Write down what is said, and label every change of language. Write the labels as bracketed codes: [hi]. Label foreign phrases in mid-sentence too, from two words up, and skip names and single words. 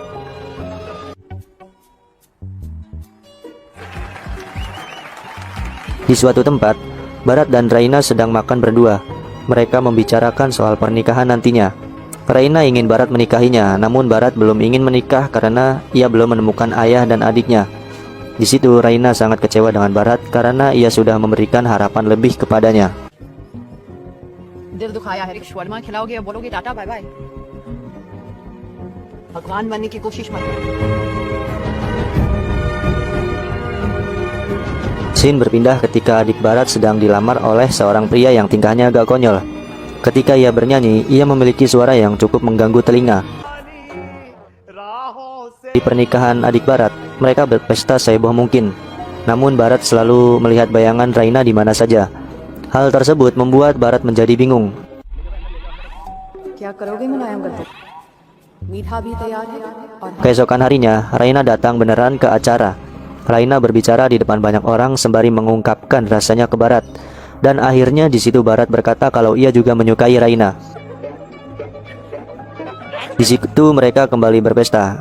[id] Di suatu tempat, Barat dan Raina sedang makan berdua. Mereka membicarakan soal pernikahan nantinya. Raina ingin Barat menikahinya, namun Barat belum ingin menikah karena ia belum menemukan ayah dan adiknya. Di situ Raina sangat kecewa dengan Barat karena ia sudah memberikan harapan lebih kepadanya. [hi] दिल दुखाया है, शर्मा खिलाओगे या बोलोगे टाटा [en] bye bye? [hi] भगवान बनने की कोशिश मत करो। [id] Scene berpindah ketika adik Barat sedang dilamar oleh seorang pria yang tingkahnya agak konyol. Ketika ia bernyanyi, ia memiliki suara yang cukup mengganggu telinga. Di pernikahan adik Barat, mereka berpesta seheboh mungkin. Namun Barat selalu melihat bayangan Raina di mana saja. Hal tersebut membuat Barat menjadi bingung. [hi] क्या करोगे मुलायम करते? मीठा भी तैयार है और [id] Keesokan harinya, Raina datang beneran ke acara. Raina berbicara di depan banyak orang sembari mengungkapkan rasanya ke Barat. Dan akhirnya di situ Barat berkata kalau ia juga menyukai Raina. Di situ mereka kembali berpesta.